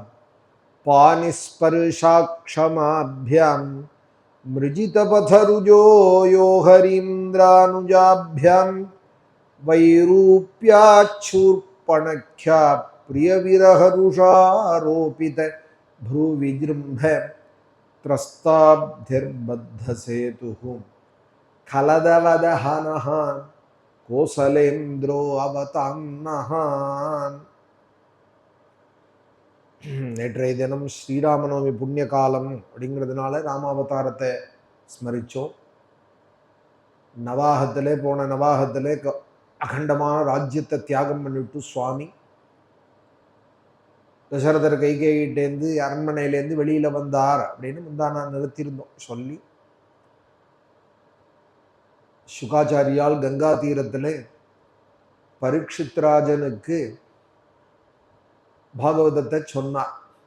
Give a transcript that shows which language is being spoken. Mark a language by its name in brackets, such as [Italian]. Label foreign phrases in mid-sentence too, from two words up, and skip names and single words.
[Sanskrit] पानिस्पर्शाक्षमाभ्यां मृजितपथरुजो यो हरीन्द्रानुजाभ्यां वैरूप्याच्छूर्पणख्या प्रियविरहरुषारोपित भ्रुविजृम्भ त्रस्ताब्धिर्बद्धसेतुः खलदवदहनः कोसलेन्द्रो अवतान्नः. [Tamil] நேற்றைய தினம் ஸ்ரீராமநவமி புண்ணிய காலம் அப்படிங்கிறதுனால ராமாவதாரத்தை ஸ்மரித்தோம். நவாகத்திலே போன நவாகத்திலே அகண்டமான ராஜ்யத்தை தியாகம் பண்ணிவிட்டு சுவாமி தசரதர் கைகேயிட்டேருந்து அரண்மனையிலேருந்து வெளியில் வந்தார் அப்படின்னு முந்தானா நிறுத்தியிருந்தோம் சொல்லி, சுகாச்சாரியால் கங்கா தீரத்தில் பரீட்சித்ராஜனுக்கு பாகவதத்தை சொன்னார்.